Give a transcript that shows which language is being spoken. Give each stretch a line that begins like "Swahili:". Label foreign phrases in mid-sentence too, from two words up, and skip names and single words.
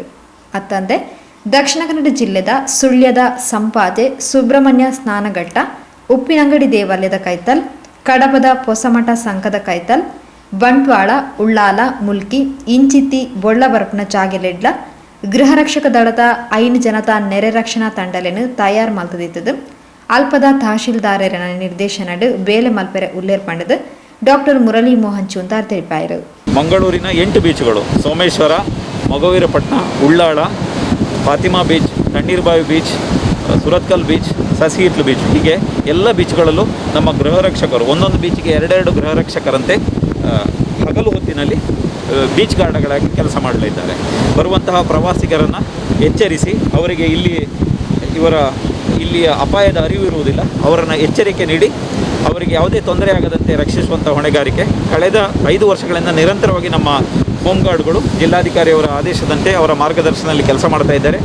Tulu: ಅತ್ತಂದೆ ದಕ್ಷಿಣ ಕನ್ನಡ ಜಿಲ್ಲೆದ ಸುಳ್ಯದ ಸಂಪಾಜೆ ಸುಬ್ರಹ್ಮಣ್ಯ ಸ್ನಾನಘಟ್ಟ, ಉಪ್ಪಿನಂಗಡಿ ದೇವಾಲಯದ ಕೈತಲ್, ಕಡಬದ ಹೊಸಮಠ ಸಂಘದ ಕೈತಲ್, ಬಂಟ್ವಾಳ, ಉಳ್ಳಾಲ, ಮುಲ್ಕಿ, ಇಂಚಿತ್ತಿ, ಬೊಳ್ಳಬರಪನ ಜಾಗೆಲೆಡ್ಲ ಗೃಹ ರಕ್ಷಕ ದಳದ 5 ಜನತಾ ನೆರೆ ರಕ್ಷಣಾ ತಂಡಲೆನು ತಯಾರು ಮಲ್ತದಿತ್ತದು ಅಲ್ಪದ ತಹಶೀಲ್ದಾರರ ನಿರ್ದೇಶನಡು ಬೇಲೆ ಮಲ್ಪೆರೆ ಉಲ್ಲೇರ್ಪಂಡದು ಡಾಕ್ಟರ್ ಮುರಳಿ ಮೋಹನ್ ಚೂಂತಾರ್ ತಿಳಿಪಾಯಿರು.
Kannada: ಮಂಗಳೂರಿನ 8 ಬೀಚ್ಗಳು ಸೋಮೇಶ್ವರ, ಮೊಗವೀರಪಟ್ನ, ಉಳ್ಳಾಳ, ಫಾತಿಮಾ ಬೀಚ್, ತಣ್ಣೀರುಬಾವಿ ಬೀಚ್, ಸುರತ್ಕಲ್ ಬೀಚ್, ಸಸಿಹಿತ್ಲು ಬೀಚ್, ಹೀಗೆ ಎಲ್ಲ ಬೀಚ್ಗಳಲ್ಲೂ ನಮ್ಮ ಗೃಹ ರಕ್ಷಕರು ಒಂದೊಂದು ಬೀಚಿಗೆ 2 ಗೃಹ ರಕ್ಷಕರಂತೆ ಹಗಲು ಹೊತ್ತಿನಲ್ಲಿ
English: beach guardಗಳಾಗಿ
Kannada: ಕೆಲಸ ಮಾಡಲಿದ್ದಾರೆ. ಬರುವಂತಹ ಪ್ರವಾಸಿಗರನ್ನು ಎಚ್ಚರಿಸಿ ಅವರಿಗೆ ಇಲ್ಲಿಯ ಅಪಾಯದ ಅರಿವು ಇರುವುದಿಲ್ಲ, ಅವರನ್ನು ಎಚ್ಚರಿಕೆ ನೀಡಿ ಅವರಿಗೆ ಯಾವುದೇ ತೊಂದರೆ ಆಗದಂತೆ ರಕ್ಷಿಸುವಂಥ ಹೊಣೆಗಾರಿಕೆ ಕಳೆದ 5 ವರ್ಷಗಳಿಂದ ನಿರಂತರವಾಗಿ ನಮ್ಮ
English: home guardಗಳು
Kannada: ಜಿಲ್ಲಾಧಿಕಾರಿಯವರ ಆದೇಶದಂತೆ ಅವರ ಮಾರ್ಗದರ್ಶನದಲ್ಲಿ ಕೆಲಸ ಮಾಡ್ತಾ ಇದ್ದಾರೆ.